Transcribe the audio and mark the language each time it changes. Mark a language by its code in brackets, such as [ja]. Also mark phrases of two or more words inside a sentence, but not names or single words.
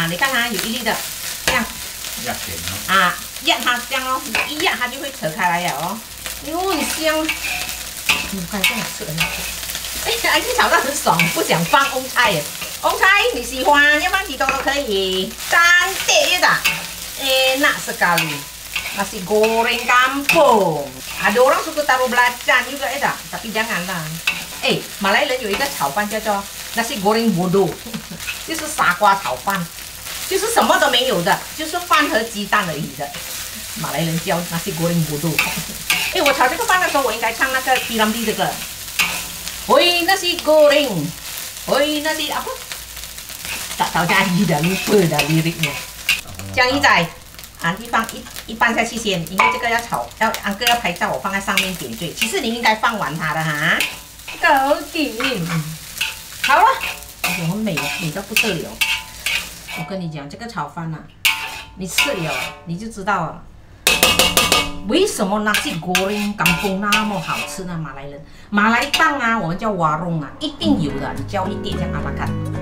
[zh] 你看它有一粒的，这样压扁哦。压它这样哦，你一压它就会扯开来了哦。哟，很香，看这样吃很好吃。安迪炒到很爽，不想放翁菜耶。翁菜你喜欢，要放几多都可以。 [ms] cantik tak? Enak sekali. Nasi goreng kampung. Ada orang suka taruh belacan juga tak? Tapi janganlah. [zh] 马来人有一个炒饭叫做 [ms] nasi goreng bodoh， [zh] 就是傻瓜炒饭，就是什么都没有的，就是饭和鸡蛋而已的。马来人叫 [ms] nasi goreng bodoh。 [zh] 我炒这个饭的时候，我应该唱那个 P.Ramlee 这个。 [ms] Oi nasi goreng, oi nasi apa? Tak tahu nyanyi dah, lupa dah liriknya。 [zh] 江鱼仔，安迪放一半下去先，因为这个要炒，安哥要拍照，我放在上面点缀。其实你应该放完它的哈。搞定，好了，很美到不得了。我跟你讲，这个炒饭你吃了你就知道了。为什么 [ms] nasi goreng kampung [zh] 那么好吃呢？马来档我们叫warung一定有的，你叫一碟这样阿看。